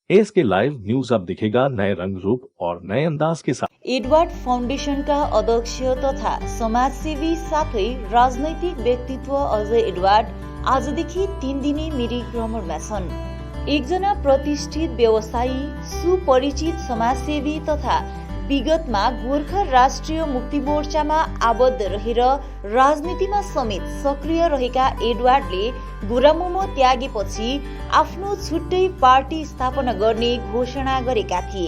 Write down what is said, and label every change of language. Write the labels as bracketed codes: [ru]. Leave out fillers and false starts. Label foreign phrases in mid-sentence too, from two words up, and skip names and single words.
[hi] एएसके लाइव न्यूज अब दिखेगा नए रंग रूप और नए अंदाज के साथ। [ne] एडवर्ड फाउन्डेसनका अध्यक्ष तथा समाजसेवी साथै राजनैतिक व्यक्तित्व अजय एडवर्ड आजदेखि 3 दिने मिरिक भ्रमणमा छन्। एकजना प्रतिष्ठित व्यवसायी, सुपरिचित समाजसेवी तथा विगतमा गोर्खा राष्ट्रिय मुक्ति मोर्चामा आबद्ध रहेर राजनीतिमा समेत सक्रिय रहेका एडवर्डले गुरामोमो त्यागेपछि आफ्नो छुट्टै पार्टी स्थापना गर्ने घोषणा गरेका थिए।